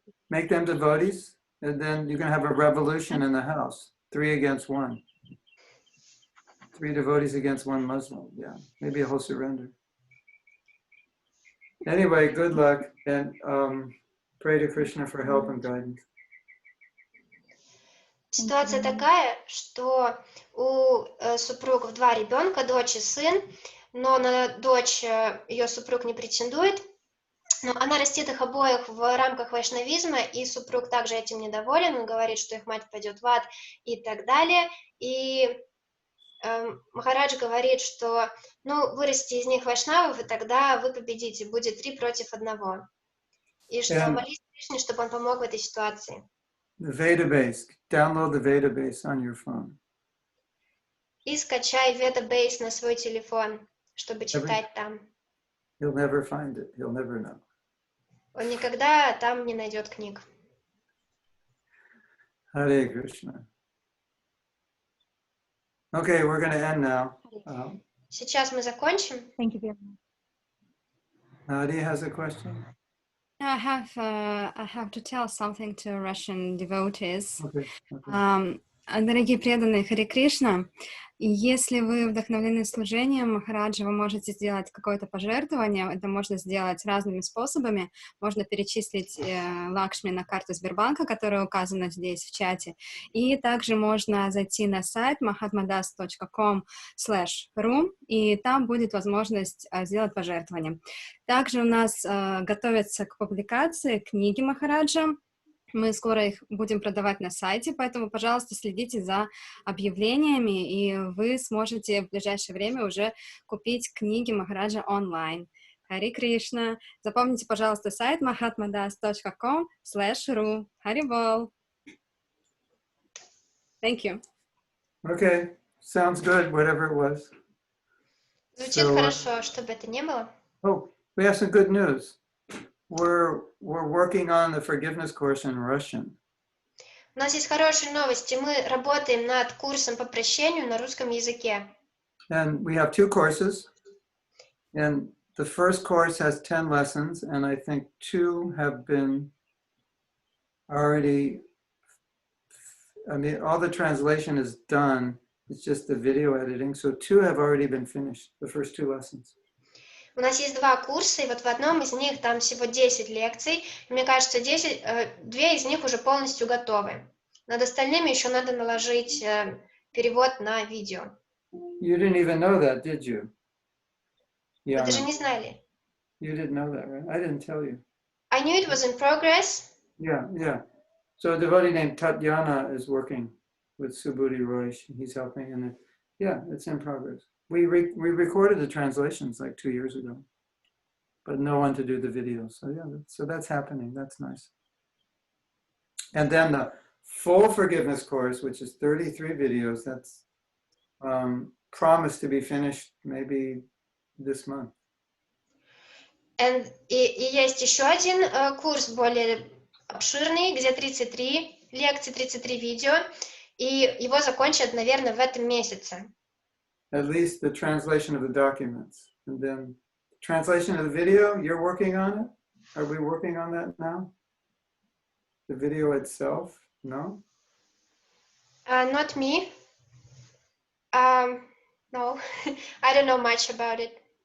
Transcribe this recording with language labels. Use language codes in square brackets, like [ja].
[en] Make them devotees, and then you can have a revolution in the house. 3 against 1. 3 devotees against 1 Muslim. Yeah, maybe a whole surrender. Anyway, good luck, and pray to Krishna for help and guidance. [ru] Ситуация такая, что у супругов 2 ребенка, дочь и сын, но на дочь ее супруг не претендует, но она растит их обоих в рамках вайшнавизма, и супруг также этим недоволен, он говорит, что их мать пойдет в ад и так далее, и Махарадж говорит, что ну, вырасти из них вайшнавов, и тогда вы победите, будет 3 против 1, и что молись Кришне, чтобы он помог в этой ситуации. [en] The Veda base. Download the Veda base on your phone. [ru] И скачай Veda Base на свой телефон, чтобы читать там. [en] He'll never find it. He'll never know. [ru] Он никогда там не найдет книг. [en] Hare Krishna. Okay, we're going to end now. [ru] Сейчас мы закончим. [en] Thank you very much. Nadia has a question. I have to tell something to Russian devotees. Okay. [ru] Дорогие преданные, Харе Кришна, если вы вдохновлены служением Махараджа, вы можете сделать какое-то пожертвование, это можно сделать разными способами, можно перечислить Лакшми на карту Сбербанка, которая указана здесь в чате, и также можно зайти на сайт mahatmadas.com/ru, и там будет возможность сделать пожертвование. Также у нас готовятся к публикации книги Махараджа. Мы скоро их будем продавать на сайте, поэтому, пожалуйста, следите за объявлениями, и вы сможете в ближайшее время уже купить книги Махараджа онлайн. Харе Кришна. Запомните, пожалуйста, сайт mahatmadas.com/ru. Хари Бол. [en] Thank you. Okay, sounds good, whatever it was. [ru] Звучит хорошо, что бы это ни было. [en] Oh, we have some good news. We're working on the forgiveness course in Russian. [ru] У нас есть хорошие новости. Мы работаем над курсом по прощению на русском языке. [en] And we have 2 courses. And the first course has 10 lessons, and I think 2 have been already, I mean, all the translation is done. It's just the video editing. So 2 have already been finished, the first 2 lessons. [ru] У нас есть 2 курса, и вот в одном из них там всего 10 лекций. И мне кажется, 2 из них уже полностью готовы. Над остальными еще надо наложить перевод на видео. [en] You didn't even know that, did you? [ru] Вы [en] Yeah. [ru] даже не знали. [en] You didn't know that, right? I didn't tell you. I knew it was in progress. Yeah. So a devotee named Tatyana is working with Subhuti Roy. He's helping, and it's in progress. We recorded the translations like 2 years ago, but no one to do the video. So that's happening. That's nice. And then the full forgiveness course, which is 33 videos, that's promised to be finished maybe this month. [ru] И есть еще один курс более обширный, где 33 лекции, 33 видео, и его закончат, наверное, в этом месяце. [en] At least the translation of the documents. And then translation of the video, you're working on it? Are we working on that now? The video itself? No? Not me. No, I don't know much about it.